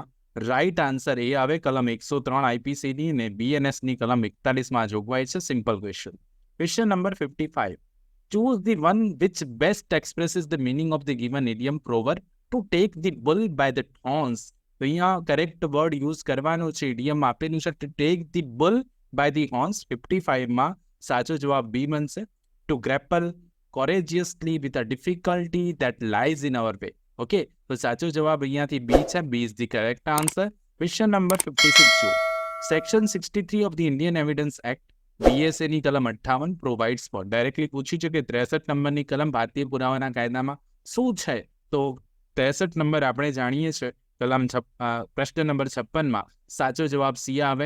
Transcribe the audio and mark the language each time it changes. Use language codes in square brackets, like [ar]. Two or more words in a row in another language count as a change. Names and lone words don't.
[en] right answer [gu] એ આવે કલમ 103 આઈપીસીની અને બીએનએસની કલમ 41માં જોગવાઈ છે. [en] Simple question. Question number 55. Choose the one which best expresses the meaning of the given idiom proverb to take the bull by the horns. [gu] તો અહીંયા [en] correct word use [gu] કરવાનો છે. ઇડિયમ આપેલું છે [en] to take the bull by the horns. [gu] 55માં સાચો જવાબ બી બનશે. [en] To grapple courageously with a difficulty that lies in our way. [gu] ઓકે, તો સાચો જવાબ અહીંયાથી બી છે. [en] B is the correct answer. question number 56 જો section 63 of the Indian Evidence Act બીએસએની કલમ 58 provides for. [gu] ડાયરેક્ટલી પૂછી છે કે 63 નંબરની કલમ ભારતીય પુરાવાના કાયદામાં શું છે? તો 63 નંબર આપણે જાણીએ છીએ કલમ પ્રશ્ન નંબર 56માં સાચો જવાબ સી આવે.